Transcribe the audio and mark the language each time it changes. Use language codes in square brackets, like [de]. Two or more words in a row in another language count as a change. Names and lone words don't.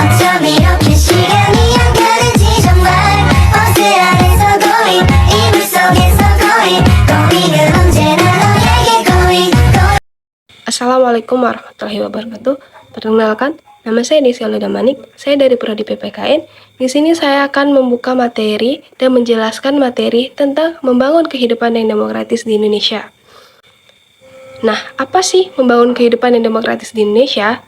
[ko] 이렇게 시간이 안 가는지 정말 버스 안에서 고잉 이불 속에서 고잉은 언제나 너에게 고잉. [ar] السلام عليكم ورحمة الله وبركاته. [id] Perkenalkan, nama saya Desi Alida Manik. Saya dari Prodi PPKN. Di sini saya akan membuka materi dan menjelaskan materi tentang membangun kehidupan yang demokratis di Indonesia. Nah, apa sih membangun kehidupan yang demokratis di Indonesia?